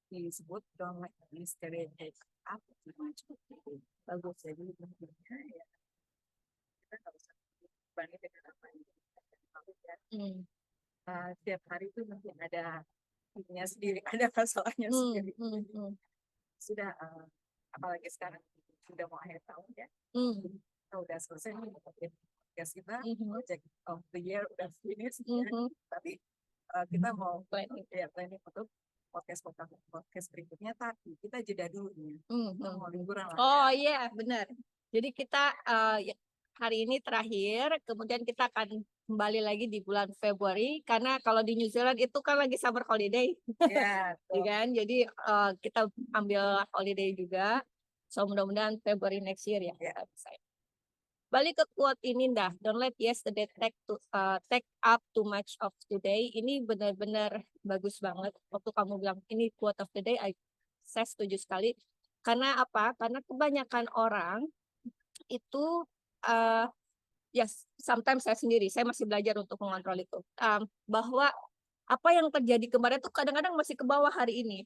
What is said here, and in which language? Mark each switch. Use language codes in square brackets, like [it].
[id] Disebut [en] don't let mystery take up too much of the day. [id] Bagus, jadi intinya ya kita nggak usah banding dengan apa yang kita lakukan ya. Setiap hari itu mungkin ada ininya sendiri, ada masalahnya sendiri. Sudah apalagi sekarang sudah mau akhir tahun ya. Kita udah selesai nih podcast kita, [en] project of the year [id] udah finish ya. Tapi kita mau planning untuk podcast berikutnya, tapi kita jeda dulu nih. Mau liburan lah. Oh iya, benar. Jadi kita hari ini terakhir, kemudian kita akan kembali lagi di bulan Februari, karena kalau di New Zealand itu kan lagi [en] summer holiday. [id] Ya, kan? Jadi kita ambil holiday juga. [en] So [id] mudah-mudahan Februari [en] next year [id] ya. Balik ke quote ini dah, [en] don't let yesterday take up too much of today. [id] Ini benar-benar bagus banget. Waktu kamu bilang ini quote of the day, saya setuju sekali. Karena apa? Karena kebanyakan orang itu ya sometimes saya sendiri, saya masih belajar untuk mengontrol itu. Bahwa apa yang terjadi kemarin tuh kadang-kadang masih ke bawah hari ini.